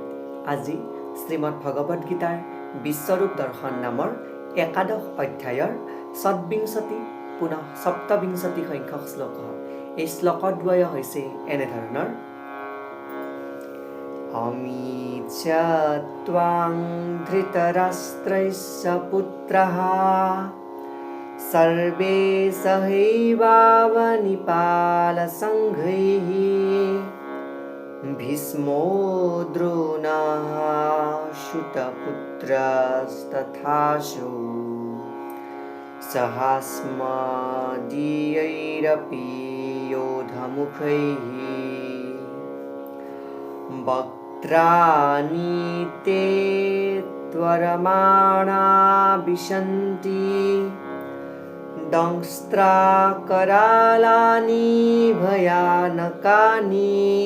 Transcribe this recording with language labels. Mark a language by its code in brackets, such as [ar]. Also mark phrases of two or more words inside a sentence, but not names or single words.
[as] আজি শ্রীমদ্ ভগবত গীতাৰ বিশ্বৰূপ দৰ্শন নামৰ একাদশ অধ্যায়ৰ ষডবিংশতি পুনঃ সপ্তবিংশতি সংখ্যক শ্লোক। এই শ্লোকদ্বয় হৈছে এনেধৰণৰ: [sa] অমি চ ত্বাং ধৃতৰাষ্ট্ৰস্য পুত্ৰঃ सर्वे सहैवावनिपालसङ्घैः भीष्मो द्रोणः सूतपुत्रस्तथासौ सहास्मदीयैरपि योधमुखैः वक्त्राणि ते त्वरमाणा विशन्ति दंष्ट्राकरालानि भयानकानि